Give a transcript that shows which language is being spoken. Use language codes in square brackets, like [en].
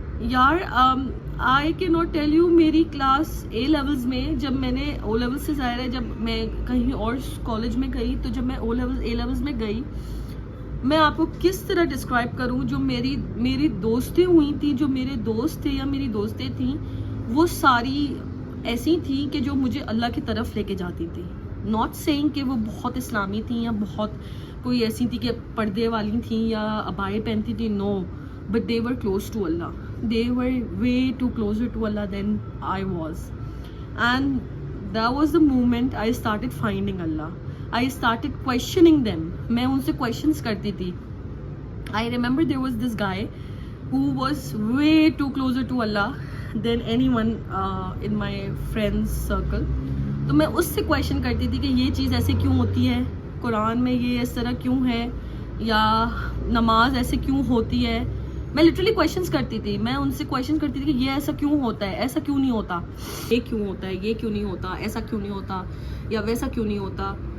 [ur] یار آئی کی not tell you, میری کلاس اے لیولز میں, جب میں نے او لیولز سے ظاہر ہے جب میں کہیں اور کالج میں گئی, تو جب میں اے لیولز میں گئی, میں آپ کو کس طرح ڈسکرائب کروں, جو میری دوستیں ہوئی تھیں, جو میرے دوست تھے یا میری دوستیں تھیں, وہ ساری ایسی تھیں کہ جو مجھے اللہ کی طرف لے کے جاتی تھیں. ناٹ سیئنگ کہ وہ بہت اسلامی تھیں یا بہت کوئی ایسی تھی کہ پردے والی تھیں یا عبائے پہنتی تھیں, نو, but [en] they were close to Allah. They were way too closer to Allah than I was. And that was the moment I started finding Allah. I started questioning them. [ur] میں ان سے questions کرتی تھی. [en] I remember there was this guy who was way too closer to Allah than anyone in my friends circle. [ur] تو میں اس سے question کرتی تھی کہ یہ چیز ایسے کیوں ہوتی ہے, قرآن میں یہ اس طرح کیوں ہے, یا نماز ایسے کیوں ہوتی ہے. میں لٹرلی کویشچنس کرتی تھی, میں ان سے کویشچن کرتی تھی کہ یہ ایسا کیوں ہوتا ہے, ایسا کیوں نہیں ہوتا, یہ کیوں ہوتا ہے, یہ کیوں نہیں ہوتا, ایسا کیوں نہیں ہوتا, یا ویسا کیوں نہیں ہوتا.